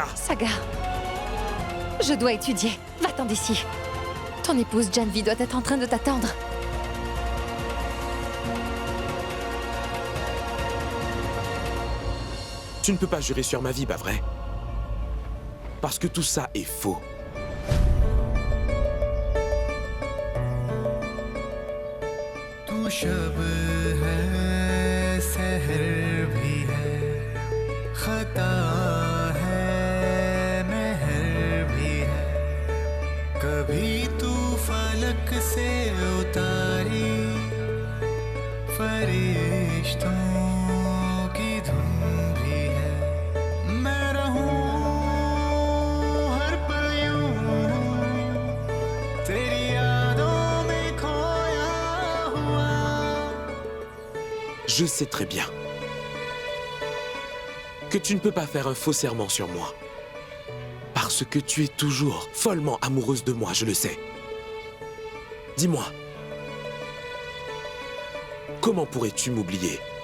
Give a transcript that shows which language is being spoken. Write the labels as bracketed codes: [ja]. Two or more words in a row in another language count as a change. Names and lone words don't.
[fr] Saga, je dois étudier. Va-t'en d'ici. Ton épouse Janvi doit être en train de t'attendre. Tu ne peux pas jurer sur ma vie, pas vrai? Parce que tout ça est faux. [hi] तू शब है सहर भी है खता है महर भी है कभी तू फलक से उतारी फरिश्तों की धुन भी है मैं रहूं हर पल यूं तेरी यादों में खोया हुआ [fr] Je sais très bien que tu ne peux pas faire un faux serment sur moi. Parce que tu es toujours follement amoureuse de moi, je le sais. Dis-moi, comment pourrais-tu m'oublier?